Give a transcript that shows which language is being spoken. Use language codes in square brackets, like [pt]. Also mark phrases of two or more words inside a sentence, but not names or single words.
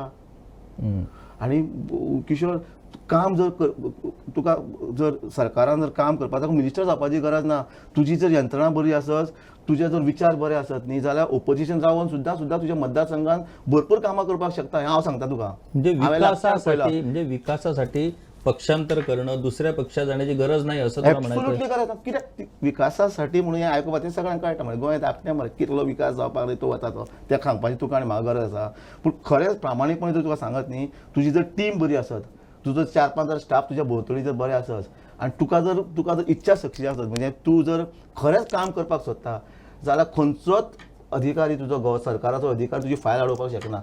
[kok] आणि किशोर, काम जर तुका जर सरकारान जर काम करपाक ताका मिनिस्टर जावपाची गरज ना. तुजी जर यंत्रणा बरी आसत, तुजे जर विचार बरे आसत न्ही जाल्यार ओपोजिशन जावन सुद्दां तुज्या मतदारसंघात भरपूर कामां करपाक शकता. हें हांव सांगता तुका. [mr] म्हणजे विकासासाठी पक्षांतर करणं, दुसऱ्या पक्षात जाण्याची गरज नाही असं तुला म्हणायचं? [kok] गरज कित्याक विकासासाठी म्हणून हें आयकुपाचें सगळ्यांक कळटा. म्हणजे गोंय धाकटें मरे, कितलो विकास जावपाक जाय तो वता तो, तें सांगपाची तुका आनी म्हाका गरज आसा. पूण खरेंच प्रामाणीकपणे जर तुका सांगत न्ही, तुजी जर टीम बरी आसत, तुजो 4-5 जर स्टाफ तुज्या भोंवतणी जर बरे आसत, आनी तुका जर इच्छा शक्ती आसत, म्हणजे तूं जर खरेंच काम करपाक सोदता जाल्यार खंयचोच अधिकारी तुजो सरकाराचो अधिकारी तुजी फायल अडोवपाक शकना.